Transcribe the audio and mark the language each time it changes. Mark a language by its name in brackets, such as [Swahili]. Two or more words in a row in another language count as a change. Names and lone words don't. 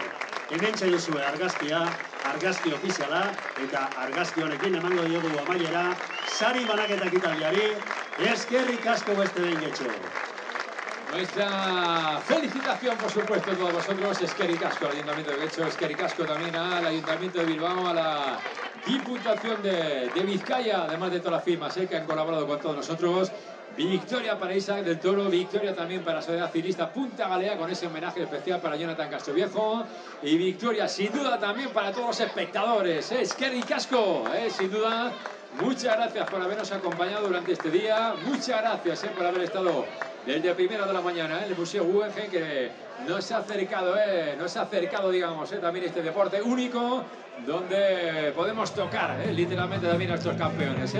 [Basque] Hementxe duzue argazkia, argazki ofiziala, eta argazki honekin emango diogu amaiera, sari banaketa ekitaldiari, eskerrik asko beste behin Getxo. [Spanish] Nuestra felicitación, por supuesto, a todos vosotros. [Basque] Eskerrik asko [Spanish] al Ayuntamiento de Getxo, [Basque] eskerrik asko [Spanish] también al Ayuntamiento de Bilbao, a la Diputación de Vizcaya, además de todas las firmas que han colaborado con todos nosotros. Victoria para Isaac del Toro, victoria también para la Sociedad Ciclista Punta Galea, con ese homenaje especial para Jonathan Castroviejo, y victoria sin duda también para todos los espectadores. [Basque] Eskerrik asko, [Spanish] sin duda. Muchas gracias por habernos acompañado durante este día, muchas gracias por haber estado desde primera de la mañana en el Museo Guggenheim, que nos ha acercado, digamos, también este deporte único, donde podemos tocar literalmente también a nuestros campeones.